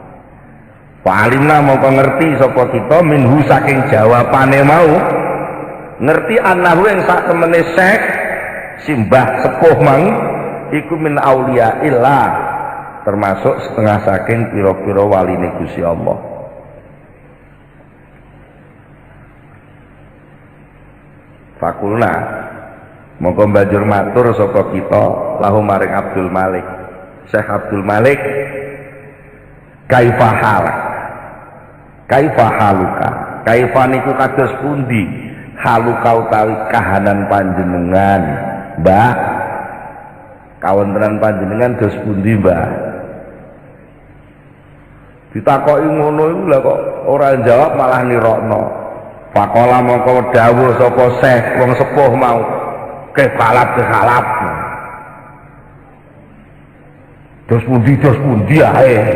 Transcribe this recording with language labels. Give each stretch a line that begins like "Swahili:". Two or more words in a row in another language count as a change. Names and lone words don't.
Javanese: Pak Alimna mongko ngerti sapa kita minhu saking jawabane mau ngerti annahu yang sak temene syekh simbah sepuh mang iku
Arabic: من أولياء الله,
Javanese: termasuk setengah saking pira-pira waline Gusti Allah. Fakulna monggo banjur matur saka kita lahu maring Abdul Malik, Syekh Abdul Malik,
Arabic: كيف حالك، كيف حالك,
Javanese: kaifa niku kados pundi haluka utawi kahanan panjenengan Mbah, kawontenan panjenengan dos pundi Mbah? Ditakoki ngono iku lha kok ora jawab malah nirokno. Faqala mongko dawuh sapa Syekh wong sepuh mau, kebalap dos pundi ae.